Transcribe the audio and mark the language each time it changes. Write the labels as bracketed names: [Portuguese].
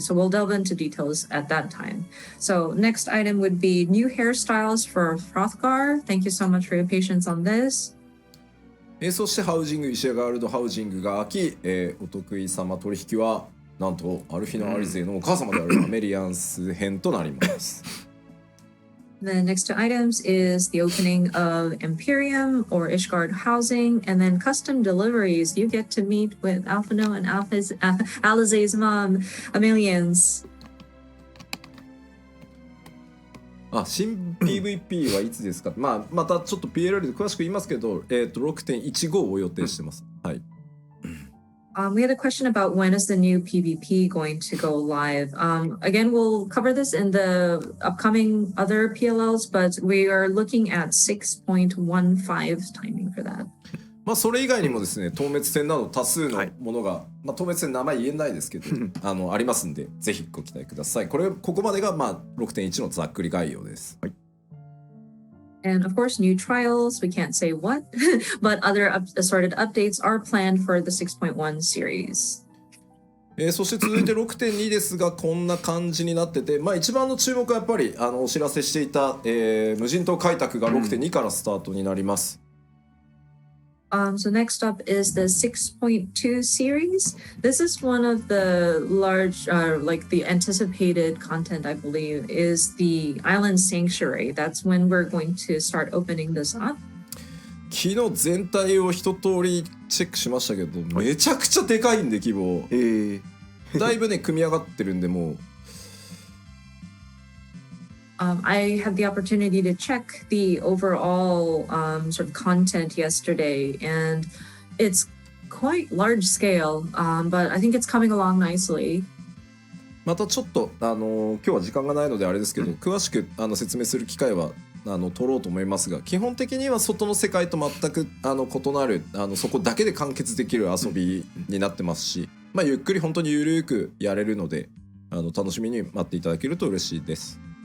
[English] So we'll delve into details at that time. So next item would be new hairstyles for Frothgar. Thank you so much for your patience on this. [Japanese] そしてハウジングイシェガールドハウジングが開き、お得意様取引はなんとアルフィナ・アリゼのお母様であるアメリアンス編となります。 [English] The next two items is the opening of Imperium or Ishgard housing, and then custom deliveries. You get to meet with Alphino and Alizé's mom, Amelians. [Japanese] 新 PVP はいつですか？またちょっと PLL で詳しく言いますけど、6.15 を予定してます。はい。 [English] We had a question about when is the new PvP going to go live. Again, we'll cover this in the upcoming other PLLs, but we are looking at 6.15 timing for that. [Japanese] それ以外にもですね、透滅戦など多数のものが、透滅戦名前言えないですけどありますんで、ぜひご期待ください。ここまでが6.1 のざっくり概要です。はい。 [English] And of course, new trials, we can't say what, but other assorted updates are planned for the 6.1 series. [Japanese] そして続いて 6.2 ですがこんな感じになってて、一番の注目はやっぱりお知らせしていた、無人島開拓が 6.2 からスタートになります。 [English] So next up is the 6.2 series. This is one of the large, like the anticipated content, I believe, is the Island Sanctuary. That's when we're going to start opening this up. [Japanese] 昨日全体を一通りチェックしましたけど、めちゃくちゃでかいんで規模。だいぶね組み上がってるんでもう。 [English] I had the opportunity to check the overall sort of content yesterday, and it's quite large scale, but I think it's coming along nicely. [Japanese] またちょっと今日は時間がないのであれですけど、詳しく説明する機会は取ろうと思いますが、基本的には外の世界と全く異なるそこだけで完結できる遊びになってますし、ゆっくり本当にゆるくやれるので楽しみに待っていただけると嬉しいです。